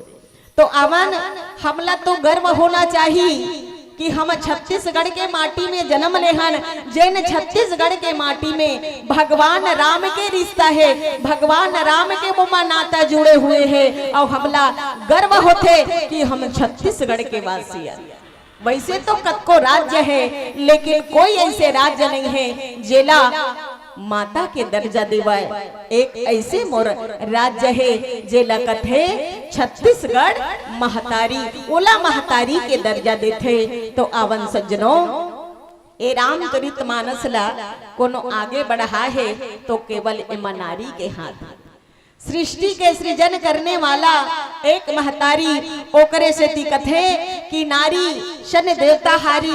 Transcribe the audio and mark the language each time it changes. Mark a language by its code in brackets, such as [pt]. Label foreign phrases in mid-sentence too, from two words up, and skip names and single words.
[hne] तो आवन हमला तो गर्व होना चाहिए कि हम छत्तीसगढ़ के माटी में जन्म लेहन जैन छत्तीसगढ़ के माटी में भगवान राम के रिश्ता है भगवान राम के मुमा नाता जुड़े हुए हैं और हमला गर्व होते कि हम छत्तीसगढ़ के वासी हैं। वैसे तो कतको राज्य है लेकिन कोई ऐसे राज्य नहीं है जेला माता के दर्जा देवाए। एक ऐसे मोर राज्य है जे लगत है छत्तीसगढ़ महतारी ओला महतारी के दर्जा देते। तो आवन सज्जनों ए रामचरितमानस ला कोनो आगे बढ़ा है तो केवल ईमानदारी के हाथ। सृष्टि के सृजन करने वाला एक महतारी ओकरे से दिक्कत है कि नारी शन देवता हारी।